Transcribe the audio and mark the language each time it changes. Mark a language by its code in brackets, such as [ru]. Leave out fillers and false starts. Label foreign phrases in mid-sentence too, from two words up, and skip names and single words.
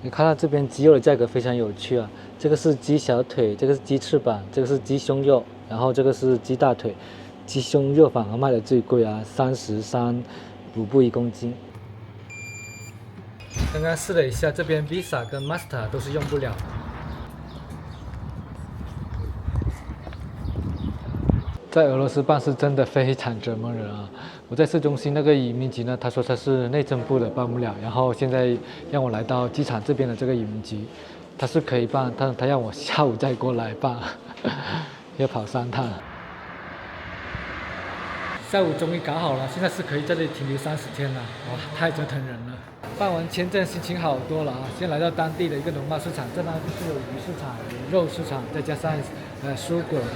[zh] 你看到這邊雞肉的價格非常有趣啊，這個是雞小腿，這個是雞翅膀，這個是雞胸肉，然後這個是雞大腿。雞胸肉反而賣的最貴啊，33盧布1公斤。剛剛試了一下，這邊 Visa 跟 Master 都是用不了的。在俄羅斯辦事真的非常折磨人啊！我在市中心那個移民局呢，他說他是內政部的，辦不了。然後現在讓我來到機場這邊的這個移民局，他是可以辦，但他讓我下午再過來辦，要跑3趟。下午終於搞好了，現在是可以在這裡停留30天了，哇，太折騰人了。辦完簽證心情好多了啊！先來到當地的一個農貿市場，這邊就是有魚市場、有肉市場，再加上蔬果的。